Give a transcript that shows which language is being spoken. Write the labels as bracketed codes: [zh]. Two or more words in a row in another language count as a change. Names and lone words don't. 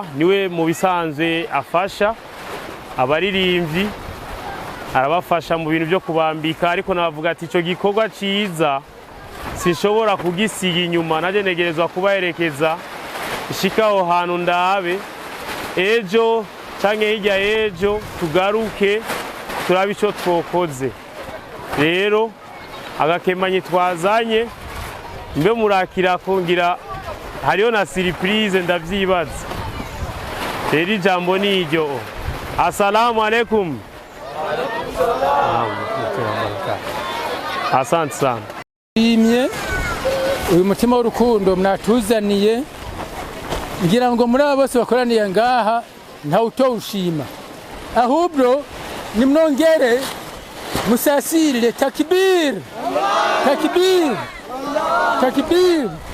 [rn] Niwe mu bisanzwe afasha abaririmbyi, arabafasha mu bintu byo kubambika, ariko nabavuga ati ico gikorwa ciza sinshobora kugisiga inyuma, naje negerezwa kubaherekeza ishikaho hantu ndabe ejo canke hirya ejo tugaruke turabe ico twokoze. Rero agakemanyi twazanye mbe murakira kongira hariyo na surprise ndavyibaza. Rero ijambo ni iryo. [ar] السلام عليكم. [sw] sana. Asante sana. [rn] Imye uyu mutima w'urukundo mwatuzaniye, ngira ngo muri abo bose bakoraniye ngaha nta utowushima, ahubwo nimwongere musasirire takbir, takbir, takbir.